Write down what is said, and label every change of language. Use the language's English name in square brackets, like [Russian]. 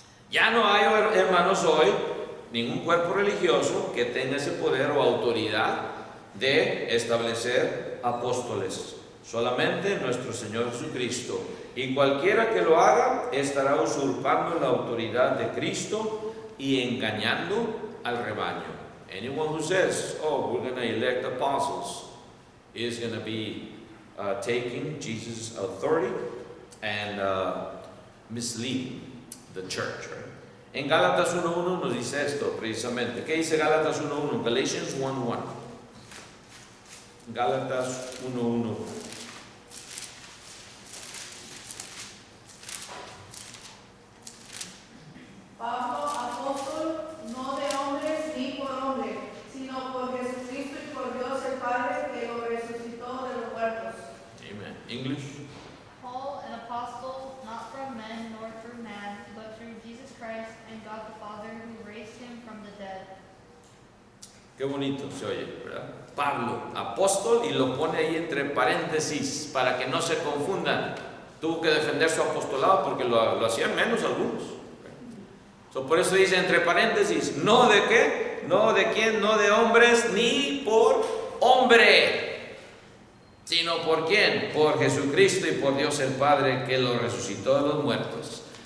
[Spanish] Ya no hay, hermanos, hoy ningún cuerpo religioso que tenga ese poder o autoridad de establecer apóstoles. Solamente nuestro Señor Jesucristo. Y cualquiera que lo haga estará usurpando la autoridad de Cristo y engañando al rebaño. [English] Anyone who says, oh, we're going to elect apostles is going to be taking Jesus' authority and misleading the church, right? [Spanish] En Gálatas 1.1 nos dice esto precisamente. ¿Qué dice Gálatas 1.1? Galatians 1.1. Gálatas 1.1. Pablo, apóstol, no de hombres ni por hombre, sino por Jesucristo y por Dios el Padre, que lo resucitó de los muertos. [English] Amen. English. Paul, an apostle, not from men nor through man, but through Jesus Christ and God the Father, who raised him from the dead. [Spanish] Qué bonito se oye, ¿verdad? Pablo, apóstol, y lo pone ahí entre paréntesis para que no se confundan. Tuvo que defender su apostolado porque lo hacían menos algunos. Por eso dice entre paréntesis, no de qué, no de quién, no de hombres, ni por hombre, sino por quién, por Jesucristo y por Dios el Padre, que lo resucitó de los muertos.